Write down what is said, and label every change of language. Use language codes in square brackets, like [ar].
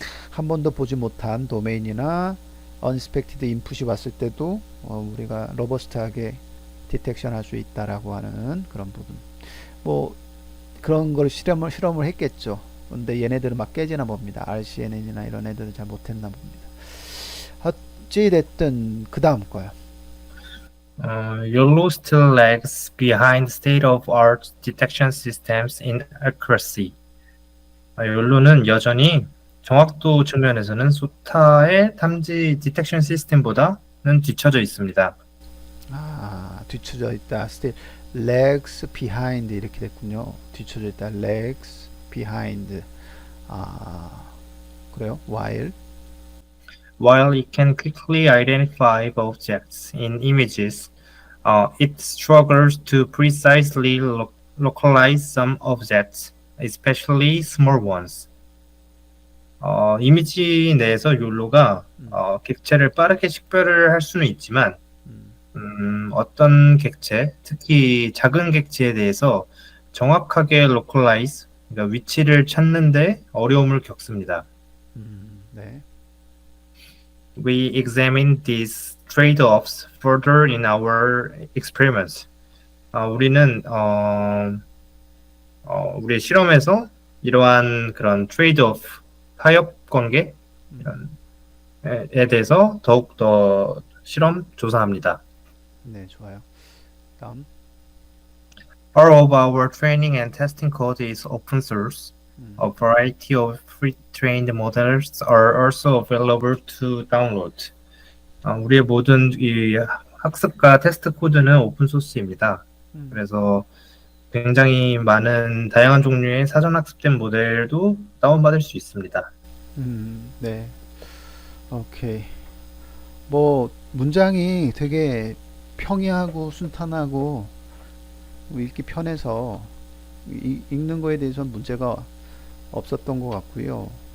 [ko] 한 번도 보지 못한 도메인이나 [en] unexpected input [ko] 이 왔을 때도 우리가 로버스트하게 디텍션 할 수 있다라고 하는 그런 부분. 뭐 그런 걸 실험을 했겠죠. 근데 얘네들은 막 깨지나 봅니다. RCNN이나 이런 애들은 잘 못했나 봅니다. 어찌 됐든 그 다음 거요. [en] YOLO still lags behind state-of-art detection systems in accuracy. [ko] 욜로는 여전히 정확도 측면에서는 소타의 탐지 디텍션 시스템보다는 뒤처져 있습니다. 뒤쳐져 있다. [en] Still lags behind [ko] 이렇게 됐군요. 뒤쳐져 있다. [en] lags behind. [ko] 그래요? [en] While it can quickly identify objects in images, it struggles to precisely localize some objects, especially small ones. [ko] 이미지 내에서 욜로가 음, 객체를 빠르게 식별을 할 수는 있지만 음, 어떤 객체, 특히 작은 객체에 대해서 정확하게 localize, 그러니까 위치를 찾는데 어려움을 겪습니다. 네. [en] We examine these trade-offs further in our experiments. [ko] 우리는 우리의 실험에서 이러한 그런 trade-off, 타협 관계 음, 에 대해서 더욱 더 실험 조사합니다. 네, 좋아요. 다음. [en] All of our training and testing code is open source. 음, A variety of pre-trained models are also available to download. [ko] 우리의 모든 이 학습과 테스트 코드는 오픈 소스입니다. 음, 그래서 굉장히 많은 다양한 종류의 사전 학습된 모델도 다운받을 수 있습니다. 네. 오케이. 뭐 문장이 되게 평이하고 순탄하고 읽기 편해서 읽는 거에 대해서는 문제가 없었던 것 같고요.